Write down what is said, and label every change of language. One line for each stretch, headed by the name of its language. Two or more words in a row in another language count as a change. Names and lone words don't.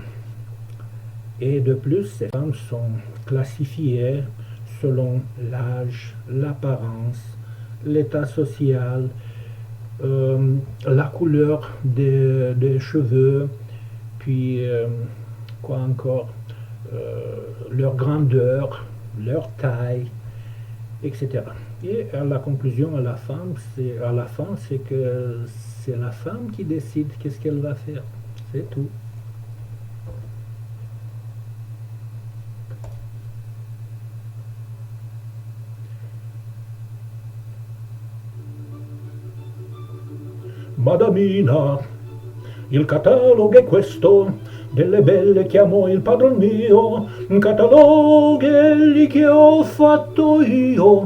French: Et de plus, ces femmes sont classifiées selon l'âge, l'apparence, l'état social, la couleur des cheveux, puis quoi encore, leur grandeur, leur taille, etc. Et à la conclusion, à la fin, c'est que c'est la femme qui décide qu'est-ce qu'elle va faire. C'est tout.
Italian: Madamina, il catalogo è questo, delle belle che amo il padron mio, cataloghi che ho fatto io.